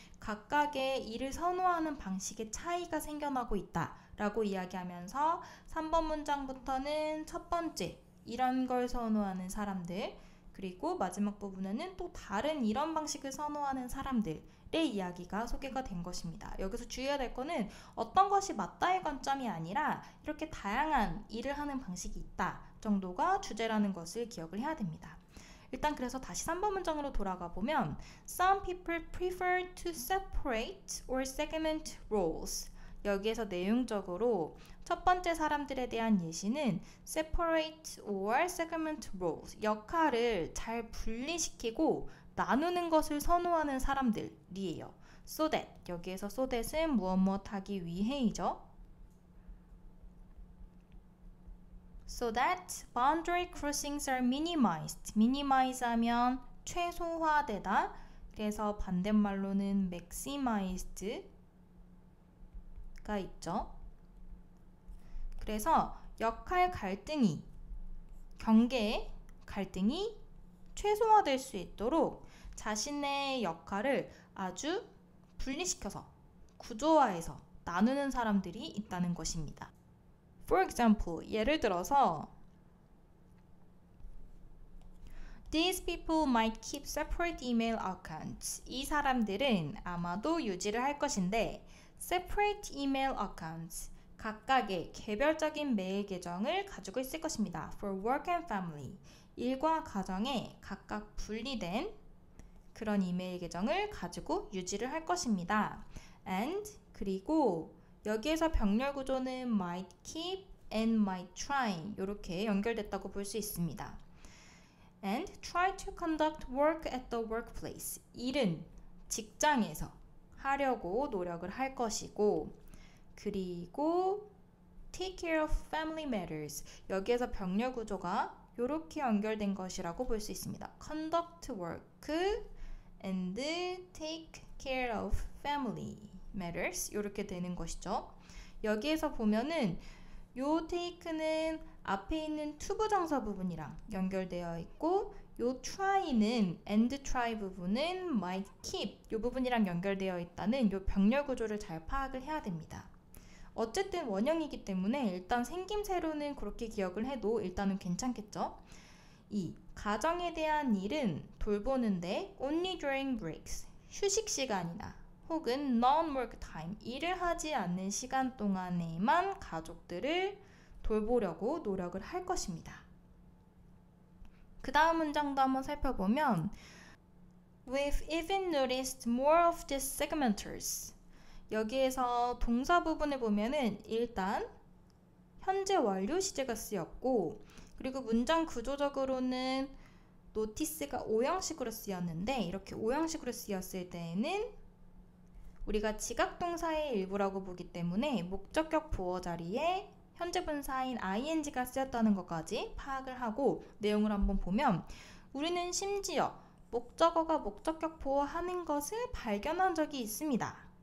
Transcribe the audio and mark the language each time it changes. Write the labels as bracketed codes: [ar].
[ko] 각각의 일을 선호하는 방식의 차이가 생겨나고 있다라고 이야기하면서 3번 문장부터는 첫 번째 이런 걸 선호하는 사람들 그리고 마지막 부분에는 또 다른 이런 방식을 선호하는 사람들의 이야기가 소개가 된 것입니다. 여기서 주의해야 될 거는 어떤 것이 맞다의 관점이 아니라 이렇게 다양한 일을 하는 방식이 있다 정도가 주제라는 것을 기억을 해야 됩니다. 일단 그래서 다시 3번 문장으로 돌아가 보면 [en] Some people prefer to separate or segment roles. [ko] 여기에서 내용적으로 첫 번째 사람들에 대한 예시는 [en] separate or segment roles. [ko] 역할을 잘 분리시키고 나누는 것을 선호하는 사람들이에요. [en] So that. [ko] 여기에서 so that은 무엇 하기 위해이죠. [en] So that boundary crossings are minimized. [ko] minimize 하면 최소화되다. 그래서 반대말로는 maximized가 있죠. 그래서 역할 갈등이, 경계의 갈등이 최소화될 수 있도록 자신의 역할을 아주 분리시켜서 구조화해서 나누는 사람들이 있다는 것입니다. [en] For example, [ko] 예를 들어서 [en] These people might keep separate email accounts. [ko] 이 사람들은 아마도 유지를 할 것인데 [en] separate email accounts. [ko] 각각의 개별적인 메일 계정을 가지고 있을 것입니다. [en] For work and family. [ko] 일과 가정에 각각 분리된 그런 이메일 계정을 가지고 유지를 할 것입니다. And 그리고 여기에서 병렬 구조는 [en] might keep and might try [ko] 이렇게 연결됐다고 볼 수 있습니다. [en] And try to conduct work at the workplace. [ko] 일은 직장에서 하려고 노력을 할 것이고 그리고 [en] take care of family matters. [ko] 여기에서 병렬 구조가 이렇게 연결된 것이라고 볼 수 있습니다. [en] conduct work and take care of family matters [ko] 이렇게 되는 것이죠. 여기에서 보면은 요 take는 앞에 있는 to 부정사 부분이랑 연결되어 있고 요 try는 and try 부분은 might keep 요 부분이랑 연결되어 있다는 요 병렬 구조를 잘 파악을 해야 됩니다. 어쨌든 원형이기 때문에 일단 생김새로는 그렇게 기억을 해도 일단은 괜찮겠죠. 이 가정에 대한 일은 돌보는데 [en] only during breaks [ko] 휴식 시간이나 혹은 non-work time 일을 하지 않는 시간 동안에만 가족들을 돌보려고 노력을 할 것입니다. 그 다음 문장도 한번 살펴보면 [en] We've even noticed more of these segmenters. [ko] 여기에서 동사 부분을 보면은 일단 현재 완료 시제가 쓰였고 그리고 문장 구조적으로는 notice가 5형식으로 쓰였는데 이렇게 5형식으로 쓰였을 때에는 우리가 지각동사의 일부라고 보기 때문에 목적격 보어 자리에 현재 분사인 ing가 쓰였다는 것까지 파악을 하고 내용을 한번 보면 우리는 심지어 목적어가 목적격 보어하는 것을 발견한 적이 있습니다.